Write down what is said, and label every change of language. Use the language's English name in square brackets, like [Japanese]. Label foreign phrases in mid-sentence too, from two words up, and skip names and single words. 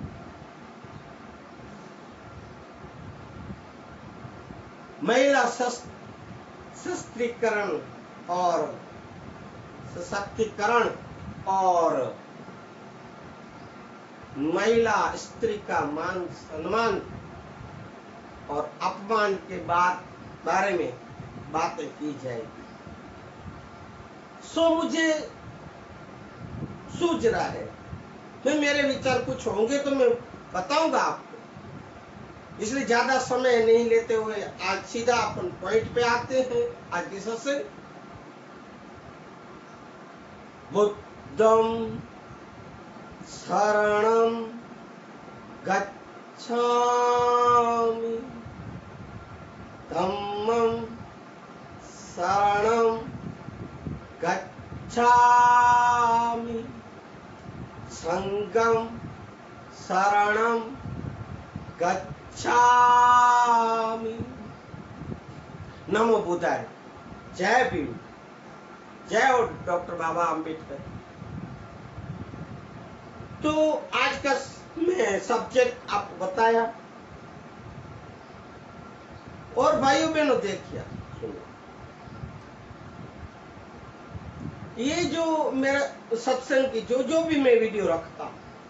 [Hindi] महिला सशक्तिकरण और सशक्तिकरण और महिला स्त्री का मान सम्मान और अपमान के बारे में बातें की जाएगी। सो मुझे सूझ रहा है। मैं मेरे विचार कुछ होंगे तो मैं बताऊंगा आपको, इसलिए ज्यादा समय नहीं लेते हुए आज सीधा अपन पॉइंट पे आते हैं। आज की सत्संग [Pali] बुद्धं शरणं गच्छामि, धम्मं शरणं गच्छामि, संघं शरणं गच्छामि। [Sanskrit] नमो बुद्धाय। [Hindi] जय भीम, जय हो डॉक्टर बाबा अम्बेडकर। तो आज का मैं सब्जेक्ट आपको बताया, और भाइयों बहनों देखिए सुनो, ये जो मेरा सत्संग की जो भी मैं वीडियो रखता हूं,